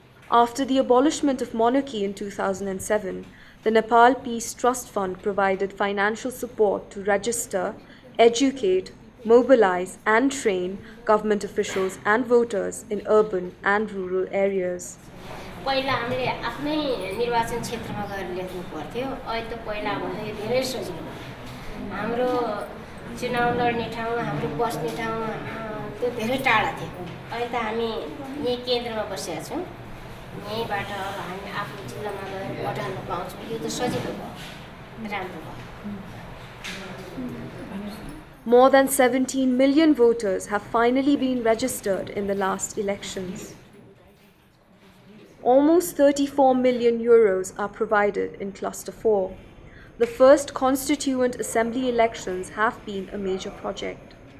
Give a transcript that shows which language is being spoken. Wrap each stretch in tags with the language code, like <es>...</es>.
<en>After the abolishment of monarchy in 2007, the Nepal Peace Trust Fund provided financial support to register, educate, mobilize and train government officials and voters in urban and rural areas.</en> <ne>पहिला हामीले आफ्नै निर्वाचन क्षेत्रमा गएर लेख्नु पर्थ्यो। अहिले त पहिला भन्दा यो धेरै सजिलो भयो। हाम्रो चुनाव लड्ने ठाउँ, हाम्रो बस्ने ठाउँ त्यो धेरै टाढा थियो। अहिले त हामी यही केन्द्रमा बसेका छौँ। यहीँबाट हामी आफ्नो जिल्लामा गएर भोट हाल्न पाउँछौँ। यो त सजिलो भयो, राम्रो भयो।</ne> <en>More than 17 million voters have finally been registered in the last elections. Almost 34 million euros are provided in Cluster 4. The first constituent assembly elections have been a major project.</en>